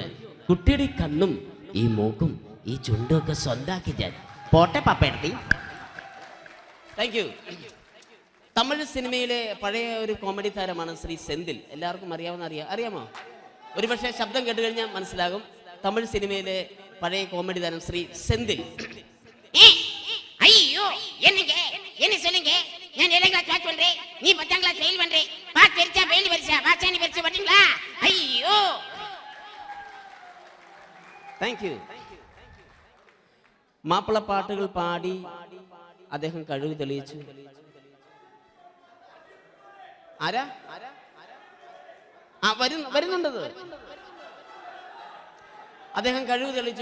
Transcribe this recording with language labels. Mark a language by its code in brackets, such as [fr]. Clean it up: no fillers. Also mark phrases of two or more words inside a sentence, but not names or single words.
[ml] കുട്ടിയുടെ ഈ കണ്ണും ഈ മൂക്കും ഈ ചുണ്ടും ഒക്കെ സ്വന്താക്കി ഞാൻ പോട്ടെ പാപ്പയെടുത്തി. [en] thank you. [ml] തമിഴ് സിനിമയിലെ പഴയ ഒരു കോമഡി താരമാണ് ശ്രീ സെന്തിൽ. എല്ലാവർക്കും അറിയാമോ? ഒരുപക്ഷെ ശബ്ദം കേട്ട് കഴിഞ്ഞാൽ മനസ്സിലാകും. തമിഴ് സിനിമയിലെ പഴയ കോമഡി താരം ശ്രീ സെന്തിൽ. [ta] ஐயோ என்னங்க என்ன சொல்லுங்க நான் 7th [en] class pass [ta] பண்றேன் நீ 10th [en] class fail [ta] பண்றே பாஸ் தெரிச்சா ஃபெயில் வரிசா பாசானி வரிசா வரீங்களா ஐயோ [en] thank you. [ml] മാപ്പിളപ്പാട്ടുകൾ പാടി അദ്ദേഹം കഴിവ് തെളിയിച്ചു. ആരാ? വരുന്നുണ്ടത്. അദ്ദേഹം കഴിവ് തെളിയിച്ചു.